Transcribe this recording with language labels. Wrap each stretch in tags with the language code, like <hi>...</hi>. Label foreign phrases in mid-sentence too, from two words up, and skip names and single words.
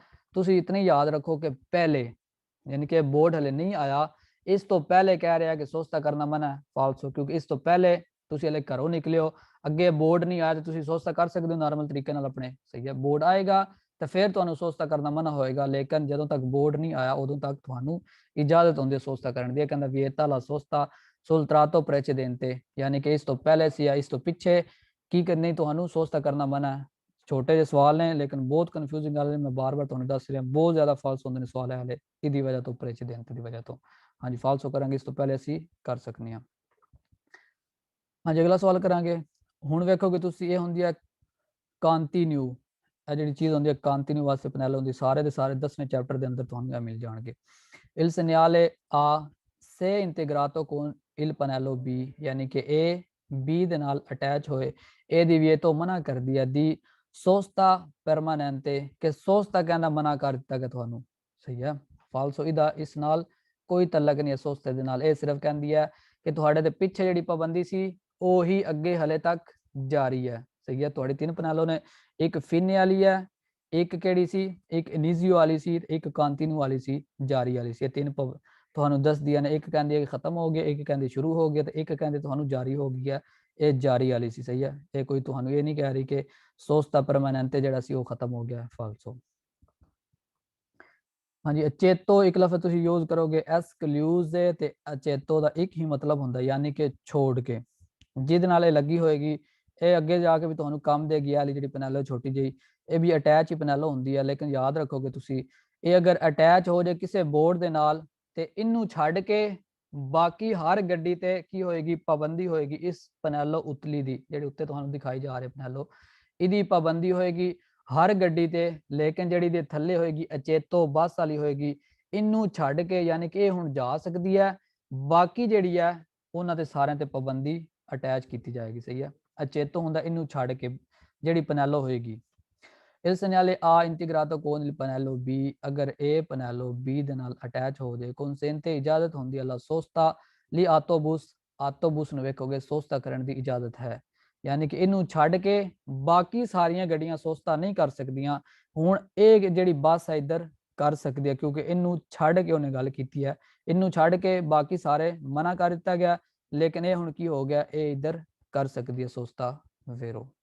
<pa>ਤੁਸੀਂ ਇਤਨੀ ਯਾਦ ਰੱਖੋ ਕਿ ਪਹਿਲੇ, ਯਾਨੀ ਕਿ ਬੋਰਡ ਹਲੇ ਨਹੀਂ ਆਇਆ, ਇਸ ਤੋਂ ਪਹਿਲੇ ਕਹਿ ਰਿਹਾ ਕਿ ਸੋਚਤਾ ਕਰਨਾ ਮਨਾ ਹੈ ਫਾਲਸੋ, ਕਿਉਂਕਿ ਇਸ ਤੋਂ ਪਹਿਲੇ ਤੁਸੀਂ ਹਲੇ ਘਰੋਂ ਨਿਕਲੇ ਹੋ, ਅੱਗੇ ਬੋਰਡ ਨਹੀਂ ਆਇਆ ਤੇ ਤੁਸੀਂ ਸੋਚਤਾ ਕਰ ਸਕਦੇ ਹੋ ਨਾਰਮਲ ਤਰੀਕੇ ਨਾਲ ਆਪਣੇ, ਸਹੀ ਹੈ। ਬੋਰਡ ਆਏਗਾ ਤੇ ਫਿਰ ਤੁਹਾਨੂੰ ਸੋਚਤਾ ਕਰਨਾ ਮਨਾ ਹੋਏਗਾ, ਲੇਕਿਨ ਜਦੋਂ ਤੱਕ ਬੋਰਡ ਨਹੀਂ ਆਇਆ ਉਦੋਂ ਤੱਕ ਤੁਹਾਨੂੰ ਇਜਾਜ਼ਤ ਹੁੰਦੀ ਹੈ ਸੋਚਤਾ ਕਰਨ ਦੀ। ਕਹਿੰਦਾ</pa> <it>vieta la sosta sul tratto precedente,</it> <pa>ਯਾਨੀ ਕਿ ਇਸ ਤੋਂ ਪਹਿਲੇ ਸੀ ਜਾਂ ਇਸ ਤੋਂ ਪਿੱਛੇ ਕੀ ਕਰਨੀ ਤੁਹਾਨੂੰ ਸੋਚਤਾ ਕਰਨਾ ਮਨਾ ਹੈ। ਛੋਟੇ ਜਿਹੇ ਸਵਾਲ ਨੇ ਲੇਕਿਨ ਬਹੁਤ ਕਨਫਿਊਜ਼ਿੰਗ ਗੱਲ ਹੈ, ਮੈਂ ਬਾਰ-ਬਾਰ ਤੁਹਾਨੂੰ ਦੱਸ ਰਿਹਾ, ਬਹੁਤ ਜ਼ਿਆਦਾ ਫਾਲਸ ਹੁੰਦੇ ਨੇ ਸਵਾਲ ਹੈ ਹਲੇ ਇਹਦੀ ਵਜ੍ਹਾ ਤੋਂ, precedente ਦੀ ਵਜ੍ਹਾ ਤੋਂ। ਹਾਂਜੀ ਫਾਲਸੋ ਕਰਾਂਗੇ, ਇਸ ਤੋਂ ਪਹਿਲੇ ਅਸੀਂ ਕਰ ਸਕਦੇ ਹਾਂ। ਹਾਂਜੀ ਅਗਲਾ ਸਵਾਲ ਕਰਾਂਗੇ। ਹੁਣ ਵੇਖੋਗੇ ਤੁਸੀਂ ਇਹ ਹੁੰਦੀ ਹੈ ਕੰਟੀਨਿਊ, ਇਹ ਜਿਹੜੀ ਚੀਜ਼ ਹੁੰਦੀ ਹੈ ਕੰਟੀਨਿਊ ਵਾਸਤੇ ਪਨੈਲ ਹੁੰਦੀ, ਸਾਰੇ ਦੇ ਸਾਰੇ 10ਵੇਂ ਚੈਪਟਰ ਦੇ ਅੰਦਰ ਤੁਹਾਨੂੰ ਇਹ ਮਿਲ ਜਾਣਗੇ।</pa> <it>il segnale A se integrato con il pannello B,</it> <pa>ਯਾਨੀ ਕਿ A B ਦੇ ਨਾਲ ਅਟੈਚ ਹੋਏ, ਇਹ ਦੀ ਵੀ ਇਹ ਤੋਂ ਮਨਾ ਕਰਦੀ ਹੈ ਦੀ</pa> <it>sosta permanente,</it> <pa>ਕਿ ਸੋਚਤਾ ਕਹਿੰਦਾ ਮਨਾ ਕਰ ਦਿੱਤਾ ਗਿਆ ਤੁਹਾਨੂੰ, ਸਹੀ ਹੈ। ਫਾਲਸੋ ਇਹਦਾ ਇਸ ਨਾਲ ਕੋਈ ਤਲਕ ਨਹੀਂ ਹੈ ਸੋਚਤੇ ਦੇ ਨਾਲ, ਇਹ ਸਿਰਫ ਕਹਿੰਦੀ ਹੈ ਕਿ ਤੁਹਾਡੇ ਤੇ ਪਿੱਛੇ ਜਿਹੜੀ ਪਾਬੰਦੀ ਸੀ ਉਹੀ ਅੱਗੇ ਹਲੇ ਤੱਕ ਜਾਰੀ ਹੈ, ਸਹੀ ਹੈ। ਤੁਹਾਡੀ ਤਿੰਨ ਪਨੈਲੋ ਨੇ, ਇੱਕ ਫਿਨੇ ਵਾਲੀ ਹੈ, ਇੱਕ ਕਿਹੜੀ ਸੀ, ਇੱਕ ਇਨੀਜ਼ੀਓ ਵਾਲੀ ਸੀ, ਇੱਕ ਕੰਟੀਨਿਊ ਵਾਲੀ ਸੀ, ਜਾਰੀ ਵਾਲੀ ਸੀ। ਇਹ ਤਿੰਨ ਤੁਹਾਨੂੰ ਦੱਸਦੀਆਂ ਨੇ, ਇੱਕ ਕਹਿੰਦੀ ਹੈ ਕਿ ਖਤਮ ਹੋ ਗਿਆ, ਇੱਕ ਕਹਿੰਦੀ ਸ਼ੁਰੂ ਹੋ ਗਿਆ ਤੇ ਇੱਕ ਕਹਿੰਦੇ ਤੁਹਾਨੂੰ ਜਾਰੀ ਹੋ ਗਈ ਹੈ, ਇਹ ਜਾਰੀ ਵਾਲੀ ਸੀ, ਸਹੀ ਹੈ। ਇਹ ਕੋਈ ਤੁਹਾਨੂੰ ਇਹ ਨਹੀਂ ਕਹਿ ਰਹੀ ਕਿ</pa> <it>sosta permanente</it> <pa>ਜਿਹੜਾ ਸੀ ਉਹ ਖਤਮ ਹੋ ਗਿਆ, ਫਾਲਸੋ। ਹਾਂ ਜੀ, ਅਚੇਤੋ ਇੱਕ ਲਫ਼ਜ਼ ਤੁਸੀਂ ਯੂਜ਼ ਕਰੋਗੇ ਐਕਸਕਲੂਜ਼ ਤੇ ਅਚੇਤੋ ਦਾ ਇੱਕ ਹੀ ਮਤਲਬ ਹੁੰਦਾ ਯਾਨੀ ਕਿ ਛੋੜ ਕੇ, ਜਿਹਦੇ ਨਾਲ ਇਹ ਲੱਗੀ ਹੋਏਗੀ ਇਹ ਅੱਗੇ ਜਾ ਕੇ ਵੀ ਤੁਹਾਨੂੰ ਕੰਮ ਦੇਗੀ। ਵਾਲੀ ਜਿਹੜੀ ਪੈਨੈਲੋ ਛੋਟੀ ਜਿਹੀ ਇਹ ਵੀ ਅਟੈਚ ਹੀ ਪੈਨੈਲੋ ਹੁੰਦੀ ਹੈ, ਲੇਕਿਨ ਯਾਦ ਰੱਖੋਗੇ ਤੁਸੀਂ ਇਹ ਅਗਰ ਅਟੈਚ ਹੋ ਜਾਏ ਕਿਸੇ ਬੋਰਡ ਦੇ ਨਾਲ ਤੇ ਇਹਨੂੰ ਛੱਡ ਕੇ ਬਾਕੀ ਹਰ ਗੱਡੀ ਤੇ ਕੀ ਹੋਏਗੀ, ਪਾਬੰਦੀ ਹੋਏਗੀ ਇਸ ਪੈਨੈਲੋ ਉਤਲੀ ਦੀ, ਜਿਹੜੀ ਉੱਤੇ ਤੁਹਾਨੂੰ ਦਿਖਾਈ ਜਾ ਰਹੀ ਪੈਨੈਲੋ, ਇਹਦੀ ਪਾਬੰਦੀ ਹੋਏਗੀ ਹਰ ਗੱਡੀ ਤੇ। ਲੇਕਿਨ ਜਿਹੜੀ ਦੇ ਥੱਲੇ ਹੋਏਗੀ ਅਚੇਤੋ ਬੱਸ ਵਾਲੀ ਹੋਏਗੀ, ਇਹਨੂੰ ਛੱਡ ਕੇ ਯਾਨੀ ਕਿ ਇਹ ਹੁਣ ਜਾ ਸਕਦੀ ਹੈ, ਬਾਕੀ ਜਿਹੜੀ ਹੈ ਉਹਨਾਂ ਤੇ ਸਾਰਿਆਂ ਤੇ ਪਾਬੰਦੀ ਅਟੈਚ ਕੀਤੀ ਜਾਏਗੀ। ਸਹੀ ਹੈ, ਅਚੇਤੋ ਹੁੰਦਾ ਇਹਨੂੰ ਛੱਡ ਕੇ ਜਿਹੜੀ ਪੈਨੈਲੋ ਹੋਏਗੀ।</pa> <it>il segnale A integrato con il pannello B</it> <pa>ਅਗਰ ਇਹ ਪੈਨੈਲੋ B ਦੇ ਨਾਲ ਅਟੈਚ ਹੋ ਜਾਏ consente ਇਜਾਜ਼ਤ ਹੁੰਦੀ ਹੈ</pa> <it>la sosta li autobus</it> <pa>ਨੂੰ ਵੇਖੋਗੇ ਸੋਸਤਾ ਕਰਨ ਦੀ ਇਜਾਜ਼ਤ ਹੈ, ਯਾਨੀ ਕਿ ਇਹਨੂੰ ਛੱਡ ਕੇ ਬਾਕੀ ਸਾਰੀਆਂ ਗੱਡੀਆਂ ਸੋਸਤਾ ਨਹੀਂ ਕਰ ਸਕਦੀਆਂ। ਹੁਣ ਇਹ ਜਿਹੜੀ ਬੱਸ ਹੈ ਇੱਧਰ ਕਰ ਸਕਦੀ ਹੈ ਕਿਉਂਕਿ ਇਹਨੂੰ ਛੱਡ ਕੇ ਉਹਨੇ ਗੱਲ ਕੀਤੀ ਹੈ, ਇਹਨੂੰ ਛੱਡ ਕੇ ਬਾਕੀ ਸਾਰੇ ਮਨਾ ਕਰ ਦਿੱਤਾ ਗਿਆ, ਲੇਕਿਨ ਇਹ ਹੁਣ ਕੀ ਹੋ ਗਿਆ, ਇਹ ਇੱਧਰ ਕਰ ਸਕਦੀ ਹੈ ਸੋਸਤਾ ਵੇਰੋ।</pa>